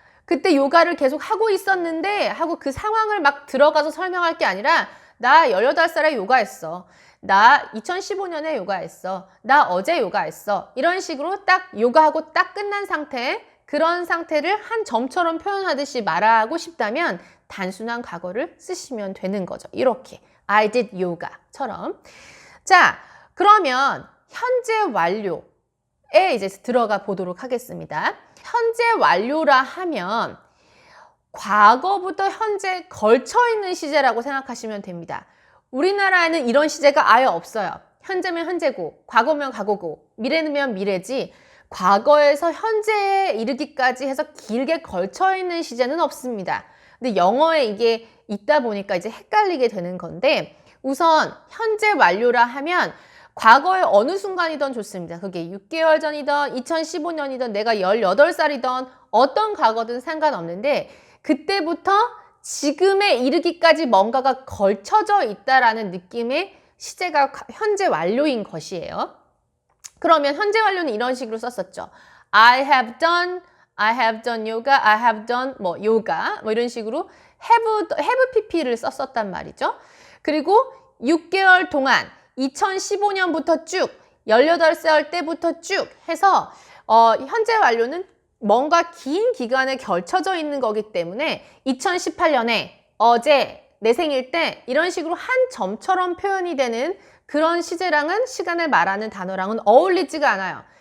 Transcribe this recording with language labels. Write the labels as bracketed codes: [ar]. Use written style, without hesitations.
[ko] 그때 요가를 계속 하고 있었는데 하고 그 상황을 막 들어가서 설명할 게 아니라 나 18살에 요가했어. 나 2015년에 요가했어. 나 어제 요가했어. 이런 식으로 딱 요가하고 딱 끝난 상태, 그런 상태를 한 점처럼 표현하듯이 말하고 싶다면 단순한 과거를 쓰시면 되는 거죠. 이렇게 [en] I did yoga처럼. [ko] 자, 그러면 현재 완료에 이제 들어가 보도록 하겠습니다. 현재 완료라 하면 과거부터 현재 걸쳐 있는 시제라고 생각하시면 됩니다. 우리나라에는 이런 시제가 아예 없어요. 현재면 현재고, 과거면 과거고, 미래면 미래지, 과거에서 현재에 이르기까지 해서 길게 걸쳐 있는 시제는 없습니다. 근데 영어에 이게 있다 보니까 이제 헷갈리게 되는 건데, 우선 현재 완료라 하면 과거의 어느 순간이든 좋습니다. 그게 6개월 전이든 2015년이든 내가 18살이든 어떤 과거든 상관없는데 그때부터 지금에 이르기까지 뭔가가 걸쳐져 있다라는 느낌의 시제가 현재 완료인 것이에요. 그러면 현재 완료는 이런 식으로 썼었죠. [en] I have done yoga, I have done yoga [ko] 이런 식으로 have pp를 썼었단 말이죠. 그리고 6개월 동안 2015년부터 쭉 18살 때부터 쭉 해서 현재 완료는 뭔가 긴 기간에 걸쳐져 있는 거기 때문에 2018년에 어제 내 생일 때 이런 식으로 한 점처럼 표현이 되는 그런 시제랑은 시간을 말하는 단어랑은 어울리지가 않아요.